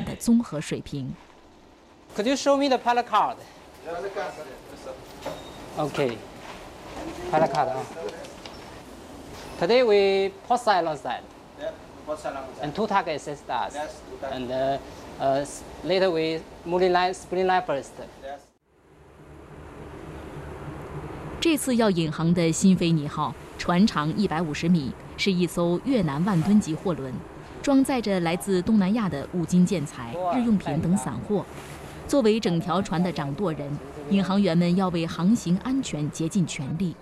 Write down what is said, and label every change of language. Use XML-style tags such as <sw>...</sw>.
<zh>外轮到了中国，第一个接触的就是引航员，所以引航员也被誉为水上国门形象第一人。他们的一言一行都代表着国家形象，也从侧面体现着我国海运发展的综合水平。</zh> <en>Could you show me the pilot card? Okay, pilot card. Today we post alongside. And two tug assist us. And later we mooring line, spring line first.</en> <zh>这次要引航的新飞尼号，船长150米，是一艘越南万吨级货轮，装载着来自东南亚的五金建材、日用品等散货。作为整条船的掌舵人，引航员们要为航行安全竭尽全力。</zh>